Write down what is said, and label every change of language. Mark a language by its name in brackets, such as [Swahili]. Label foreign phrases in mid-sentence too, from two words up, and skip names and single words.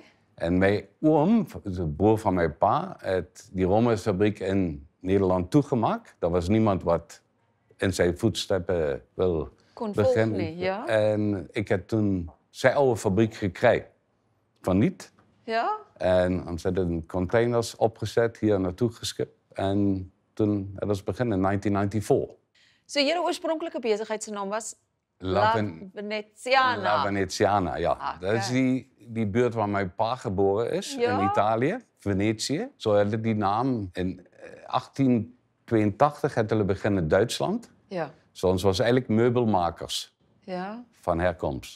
[Dutch] En mijn oom, de broer van mijn pa, heeft die roomysfabriek in Nederland toegemaakt. Dat was niemand wat in zijn voetstappen wil beginnen. Ja. En ik heb toen zijn oude fabriek gekregen. Van niet. Ja? En dan zijn containers opgezet, hier naartoe geskipt. En toen, dat was begin in 1994. [Afrikaans] So julle oorspronklike besigheid se naam was La Veneziana. La Veneziana, ja. Okay. [Dutch] Dat is die buurt waar mijn pa geboren is, in Italië, Venetië. Zo hadden die naam in 1882 hadden we beginnen in Duitsland. Ja. Ons was eigenlijk meubelmakers van herkomst.